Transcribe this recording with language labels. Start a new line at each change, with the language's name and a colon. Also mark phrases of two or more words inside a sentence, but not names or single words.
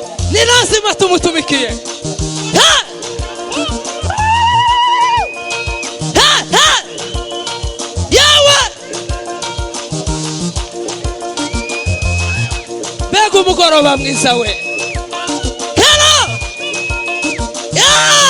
Swahili: Ni lazima tumutumikie. Ha! Ha, ha!
Kinyarwanda: Yewe! Mbega umugoroba mwiza we!
English: Hello! Yeah!